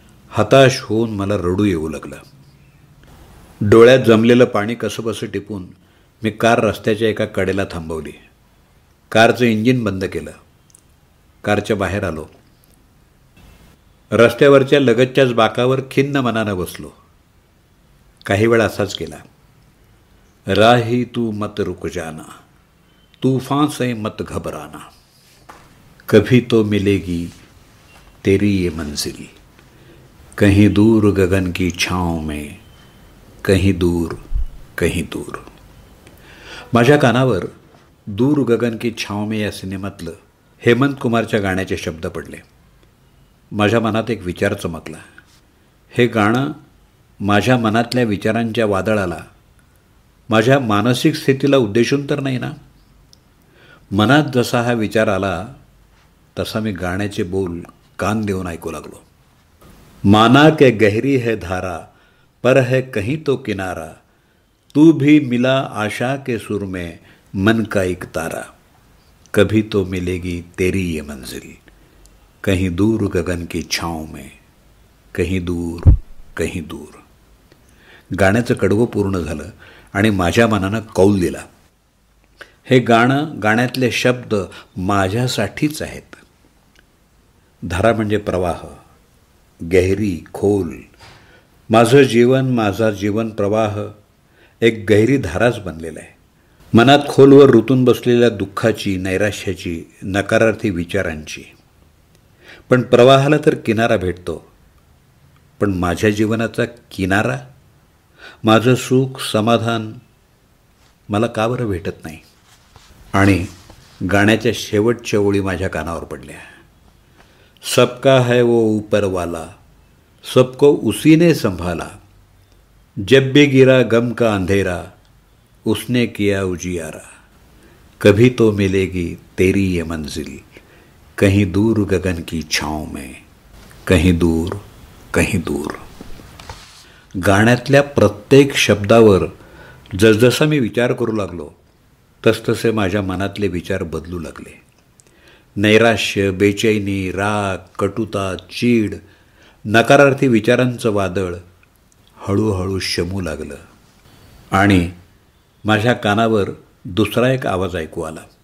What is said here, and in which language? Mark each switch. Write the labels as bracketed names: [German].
[Marathi] हताश होऊन मला रडू येऊ लागलं। डोळ्यात जमलेलं पाणी कसंबसं टिपून मी कार रस्त्याच्या एका कडेला थांबवली। कारचं इंजिन बंद केलं। कारच्या बाहेर आलो। रस्त्यावरच्या लगतच्याच बाकावर खिन्न मनानं बसलो। काही वेळ असाच केला। [Hindi] राही तू मत रुक जाना, तूफान से मत घबराना, कभी तो मिलेगी तेरी ये मंजिल, कहीं दूर गगन की छाँव में, कहीं दूर। [Marathi] माझ्या कानावर दूर गगन की छाँव में या सिनेमातलं हेमंत कुमारच्या गाण्याचे शब्द पडले। माझ्या मनात एक विचार चमकला। हे गाणं माझ्या मनातल्या विचारांच्या वादळाला, माझ्या मानसिक स्थितीला उद्देशून तर नाही ना? मनात जसा हा विचार आला तसा मी गाण्याचे बोल कान देऊन ऐकू लागलो। [Hindi] माना के गहरी है धारा, पर है कहीं तो किनारा, तू भी मिला आशा के सुर में, मन का एक तारा, कभी तो मिलेगी तेरी ये मंजिल, कहीं दूर गगन की छाँव में, कहीं दूर। [Marathi] गाण्याचं कडवं पूर्ण झालं आणि माझ्या मनानं कौल दिला। हे गाण्यातले शब्द माझ्यासाठीच आहेत। धारा म्हणजे प्रवाह, गहिरी, खोल। माझं जीवन, माझा जीवन प्रवाह एक गहिरी धाराच बनलेला आहे। मनात खोलवर रुतून बसलेल्या दुःखाची, नैराश्याची, नकारार्थी विचारांची। पण प्रवाहाला तर किनारा भेटतो, पण माझ्या जीवनाचा किनारा, माझं सुख, समाधान मला का बरं भेटत नाही? आणि गाण्याच्या शेवटच्या ओळी माझ्या कानावर पडल्या। [Hindi] सबका है वो ऊपर वाला, सबको उसी ने संभाला, जब भी गिरा गम का अंधेरा उसने किया उजियारा, कभी तो मिलेगी तेरी ये मंजिल, कहीं दूर गगन की छाँव में, कहीं दूर कहीं दूर. [Marathi] गाण्यातल्या प्रत्येक शब्दावर जसजसा मी विचार करू लागलो तसतसे माझ्या मनातले विचार बदलू लागले. नैराश्य, बेचैनी, राग, कटुता, चीड, नकारार्थी विचारांचं वादळ हळूहळू शमू लागलं आणि माझ्या कानावर दुसरा एक आवाज ऐकू आला.